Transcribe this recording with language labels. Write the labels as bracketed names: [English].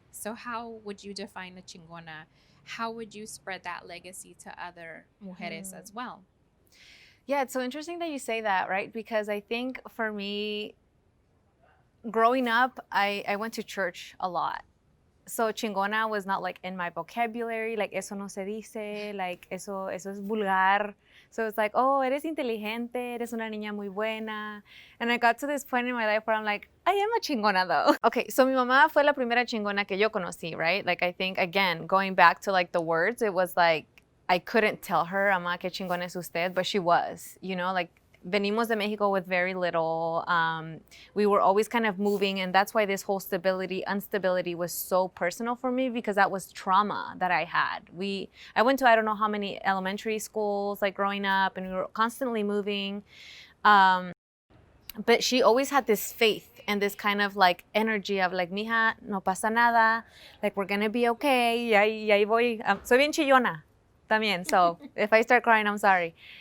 [English] So how would you define a Chingona? How would you spread that legacy to other mujeres as well? Yeah, it's so interesting that you say that, right? Because I think for me, growing up, I went to church a lot. So chingona was not like in my vocabulary, like [Spanish] eso no se dice, [English] like [Spanish] eso es vulgar. [English] So it's like, oh, [Spanish] eres inteligente, eres una niña muy buena. [English] And I got to this point in my life where I'm like, I am a chingona though. Okay, so [Spanish] mi mamá fue la primera chingona que yo conocí, [English] right? Like I think, again, going back to like the words, it was like, I couldn't tell her, [Spanish] mamá, qué chingona es usted, [English] but she was, you know, like [Spanish] venimos de Mexico [English] with very little. We were always kind of moving, and that's why this whole instability was so personal for me, because that was trauma that I had. I went to I don't know how many elementary schools like growing up, and we were constantly moving. But she always had this faith and this kind of like energy of like, [Spanish] mija, no pasa nada, [English] like we're gonna be okay. [Spanish] Y ahí voy. Soy bien chillona también, [English] so if I start crying, I'm sorry.